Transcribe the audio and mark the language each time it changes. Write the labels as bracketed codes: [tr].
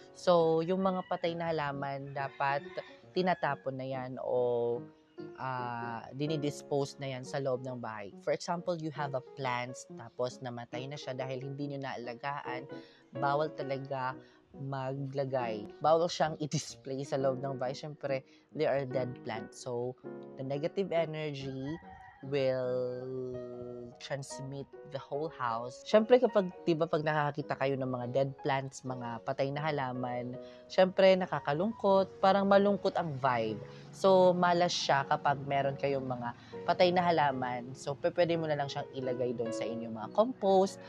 [tl] So, yung mga patay na halaman, dapat tinatapon na yan o dinidispose na yan sa loob ng bahay. [en] For example, you have a plants [tl] tapos namatay na siya dahil hindi nyo naalagaan, bawal talaga maglagay. Bawal siyang i-display sa loob ng bahay. [en] Siyempre, they are dead plants. So, the negative energy will transmit the whole house. [tl] Siyempre, kapag nakakakita kayo ng mga dead plants, mga patay na halaman, siyempre, nakakalungkot. Parang malungkot ang vibe. So, malas siya kapag meron kayong mga patay na halaman. So, pwede mo na lang siyang ilagay doon sa inyong mga compost.